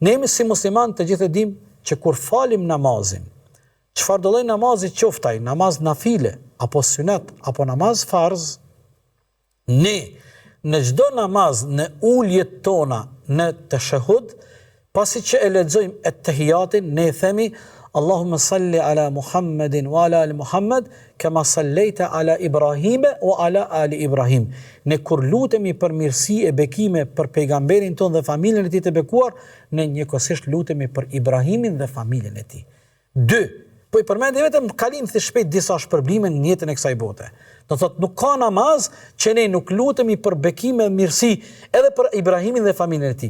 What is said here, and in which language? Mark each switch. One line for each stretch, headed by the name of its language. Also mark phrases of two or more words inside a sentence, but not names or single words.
Albanian: Ne jemi si musliman të gjithë e dim që kur falim namazin, çfarë do lloj namazi qoftaj, namaz nafile, apo sunet, apo namaz farz, ne në çdo namaz, në uljet tona, në tashahhud, pasi që e lexojmë et-tahiyatin, ne themi
Arabic: اللهم صل على محمد وعلى آل محمد كما صليت على إبراهيم وعلى آل إبراهيم.
Albanian: Ne kur lutemi për mirësi e bekime për pejgamberin ton dhe familjen e tij të bekuar, ne njëkohësisht lutemi për Ibrahimin dhe familjen e tij. 2. Po i përmendi vetëm kalim të shpejt disa shpërblime në jetën e kësaj bote. Do thotë nuk ka namaz që ne nuk lutemi për bekime dhe mirësi edhe për Ibrahimin dhe familjen e tij.